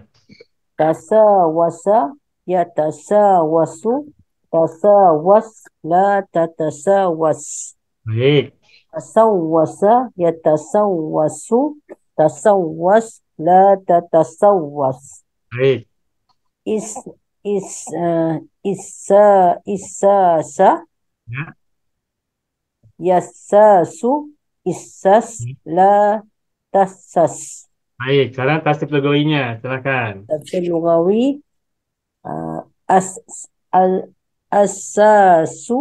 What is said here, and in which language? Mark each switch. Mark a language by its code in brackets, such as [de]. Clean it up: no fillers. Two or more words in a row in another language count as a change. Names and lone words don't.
[ar] Tasawwasa yatasawwasu. Tasawwas la tatasawwas. [id] baik, [ar] Tasawwasa yatasawwasu. Tasawwas la tatasawwas. [id] baik. Is is isa isasa Ya, [ar] yasasu. Isas la tasas. [id] baik. Sekarang [ar] tasdif lugawinya, [id] silakan. [ar] Tafsir lugawi uh, as al asasu